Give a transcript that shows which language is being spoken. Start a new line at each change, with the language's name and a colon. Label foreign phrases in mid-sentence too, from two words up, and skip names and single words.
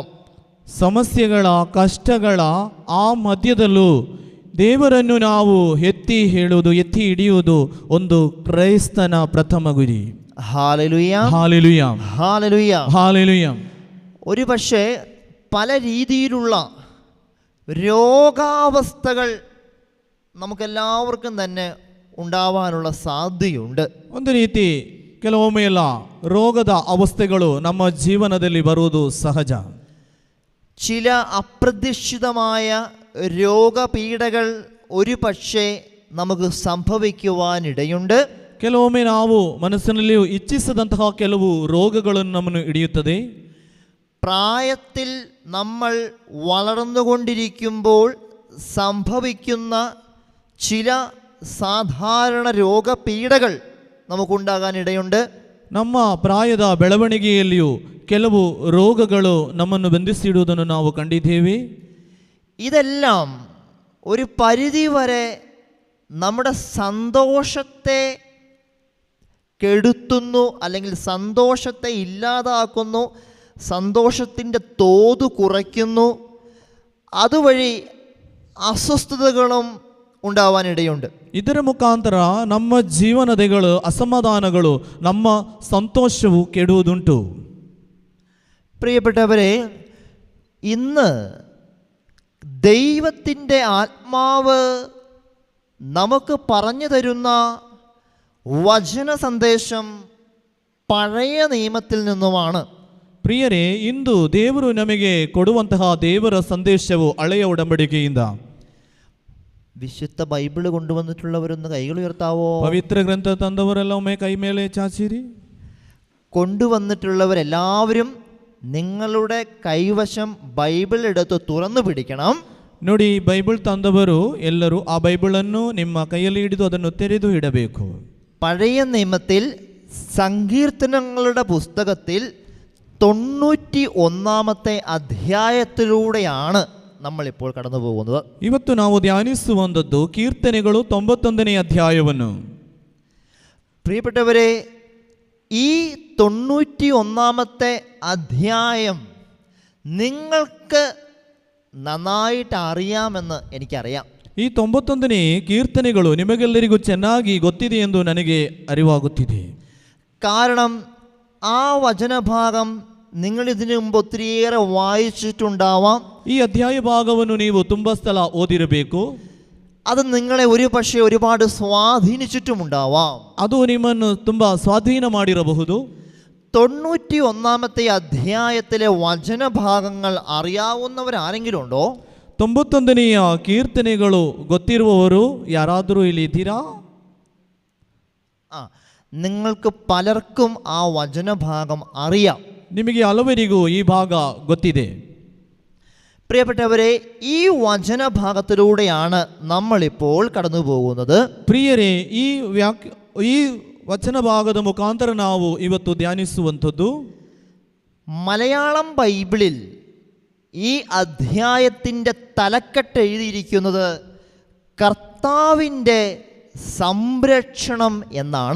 Kannada: ಸಮಸ್ಯೆಗಳ, ಕಷ್ಟಗಳ ಆ ಮಧ್ಯದಲ್ಲೂ ದೇವರನ್ನು ನಾವು ಎತ್ತಿ ಹೇಳುವುದು, ಎತ್ತಿ ಹಿಡಿಯುವುದು ಒಂದು ಕ್ರೈಸ್ತನ ಪ್ರಥಮ ಗುರಿ.
Malayalam: ഹല്ലേലൂയ, ഹല്ലേലൂയ, ഹല്ലേലൂയ, ഹല്ലേലൂയ. ഒരു പക്ഷേ പല രീതിയിലുള്ള രോഗാവസ്ഥകൾ നമുക്കെല്ലാവർക്കും തന്നെ ഉണ്ടാവാനുള്ള സാധ്യതയുണ്ട്.
Kannada: ಒಂದು ರೀತಿ ಕೆಲವೊಮ್ಮೆ ಎಲ್ಲ ರೋಗದ ಅವಸ್ಥೆಗಳು ನಮ್ಮ ಜೀವನದಲ್ಲಿ ಬರುವುದು ಸಹಜ.
Malayalam: ചില അപ്രതീക്ഷിതമായ രോഗപീഠകൾ ഒരു പക്ഷേ നമുക്ക് സംഭവിക്കുവാനിടയുണ്ട്.
Kannada: ಕೆಲವೊಮ್ಮೆ ನಾವು ಮನಸ್ಸಿನಲ್ಲಿಯೂ ಇಚ್ಛಿಸದಂತಹ ಕೆಲವು ರೋಗಗಳನ್ನು ನಮ್ಮನ್ನು ಹಿಡಿಯುತ್ತದೆ.
Malayalam: പ്രായത്തിൽ നമ്മൾ വളർന്നുകൊണ്ടിരിക്കുമ്പോൾ സംഭവിക്കുന്ന ചില സാധാരണ രോഗപീഠകൾ നമുക്കുണ്ടാകാനിടയുണ്ട്.
Kannada: ನಮ್ಮ ಪ್ರಾಯದ ಬೆಳವಣಿಗೆಯಲ್ಲಿಯೂ ಕೆಲವು ರೋಗಗಳು ನಮ್ಮನ್ನು ಬಂಧಿಸಿಡುವುದನ್ನು ನಾವು ಕಂಡಿದ್ದೇವೆ.
Malayalam: ഇതെല്ലാം ഒരു പരിധിവരെ നമ്മുടെ സന്തോഷത്തെ കെടുത്തുന്നു, അല്ലെങ്കിൽ സന്തോഷത്തെ ഇല്ലാതാക്കുന്നു, സന്തോഷത്തിൻ്റെ തോത് കുറയ്ക്കുന്നു. അതുവഴി അസ്വസ്ഥതകളും ഉണ്ടാവാനിടയുണ്ട്.
Kannada: ಇದರ ಮುಖಾಂತರ ನಮ್ಮ ಜೀವನಗಳು, ಅಸಮಾಧಾನಗಳು, ನಮ್ಮ ಸಂತೋಷವು ಕೆಡುವುದುಂಟು.
Malayalam: പ്രിയപ്പെട്ടവരെ, ഇന്ന് ദൈവത്തിൻ്റെ ആത്മാവ് നമുക്ക് പറഞ്ഞു തരുന്ന വചന സന്ദേശം പഴയ നിയമത്തിൽ നിന്നുമാണ്.
Kannada: ಪ್ರಿಯರೇ, ಇಂದು ದೇವರು ನಮಗೆ ಕೊಡುವಂತಹ ದೇವರ ಸಂದೇಶವು ಹಳೆಯ ಒಡಂಬಡಿಕೆಯಿಂದ.
Malayalam: വിശുദ്ധ ബൈബിള് കൊണ്ടുവന്നിട്ടുള്ളവരൊന്ന് കൈകൾ ഉയർത്താവോ?
Kannada: ಪವಿತ್ರ ಗ್ರಂಥ ತಂದವರೆಲ್ಲಾ ಒಮ್ಮೆ ಕೈಮೇಲೆ ಚಾಚಿರಿ.
Malayalam: കൊണ്ടുവന്നിട്ടുള്ളവരെല്ലാവരും നിങ്ങളുടെ കൈവശം ബൈബിൾ എടുത്ത് തുറന്നു പിടിക്കണം.
Kannada: ನೋಡಿ, ಬೈಬಲ್ ತಂದವರು ಎಲ್ಲರೂ ಆ ಬೈಬಲನ್ನು ನಿಮ್ಮ ಕೈಯಲ್ಲಿ ಹಿಡಿದು ಅದನ್ನು ತೆರೆದು ಇಡಬೇಕು.
Malayalam: പഴയ നിയമത്തിൽ സങ്കീർത്തനങ്ങളുടെ പുസ്തകത്തിൽ 91-ാമത്തെ അധ്യായത്തിലൂടെയാണ് നമ്മളിപ്പോൾ കടന്നു പോകുന്നത്.
Kannada: ಇವತ್ತು ನಾವು ಧ್ಯಾನಿಸುವಂಥದ್ದು ಕೀರ್ತನೆಗಳು 91ನೇ ಅಧ್ಯಾಯವನ್ನು.
Malayalam: പ്രിയപ്പെട്ടവരെ, ഈ 91-ാമത്തെ അധ്യായം നിങ്ങൾക്ക് നന്നായിട്ട് അറിയാമെന്ന് എനിക്കറിയാം.
Kannada: ಈ 91ನೇ ಕೀರ್ತನೆಗಳು ನಿಮಗೆಲ್ಲರಿಗೂ ಚೆನ್ನಾಗಿ ಗೊತ್ತಿದೆ ಎಂದು ನನಗೆ ಅರಿವಾಗುತ್ತಿದೆ.
Malayalam: കാരണം ആ വചനഭാഗം നിങ്ങൾ ഇതിനു മുമ്പ് ഒത്തിരിയേറെ വായിച്ചിട്ടുണ്ടാവാം.
Kannada: ಈ ಅಧ್ಯಾಯ ಭಾಗವನ್ನು ನೀವು ತುಂಬ ಸ್ಥಳ ಓದಿರಬೇಕು.
Malayalam: അത് നിങ്ങളെ ഒരുപാട് സ്വാധീനിച്ചിട്ടുമുണ്ടാവാം.
Kannada: ಅದು ನಿಮ್ಮನ್ನು ತುಂಬ ಸ್ವಾಧೀನ ಮಾಡಿರಬಹುದು.
Malayalam: 91-ാമത്തെ അധ്യായത്തിലെ വചനഭാഗങ്ങൾ അറിയാവുന്നവരാരെങ്കിലും ഉണ്ടോ?
Kannada: 91ನೆಯ ಕೀರ್ತನೆಗಳು ಗೊತ್ತಿರುವವರು ಯಾರಾದರೂ ಇಲ್ಲಿ ಇದ್ದೀರಾ?
Malayalam: നിങ്ങൾക്ക് പലർക്കും ആ വചനഭാഗം അറിയാം.
Kannada: ನಿಮಗೆ ಹಲವರಿಗೂ ಈ ಭಾಗ ಗೊತ್ತಿದೆ.
Malayalam: പ്രിയപ്പെട്ടവരെ, ഈ വചനഭാഗത്തിലൂടെയാണ് നമ്മളിപ്പോൾ കടന്നു പോകുന്നത്.
Kannada: ಪ್ರಿಯರೇ, ಈ ವಚನ ಭಾಗದ ಮುಖಾಂತರ ನಾವು ಇವತ್ತು ಧ್ಯಾನಿಸುವಂಥದ್ದು.
Malayalam: മലയാളം ബൈബിളിൽ ഈ അധ്യായത്തിൻ്റെ തലക്കെട്ട് എഴുതിയിരിക്കുന്നത് കർത്താവിൻ്റെ സംരക്ഷണം എന്നാണ്.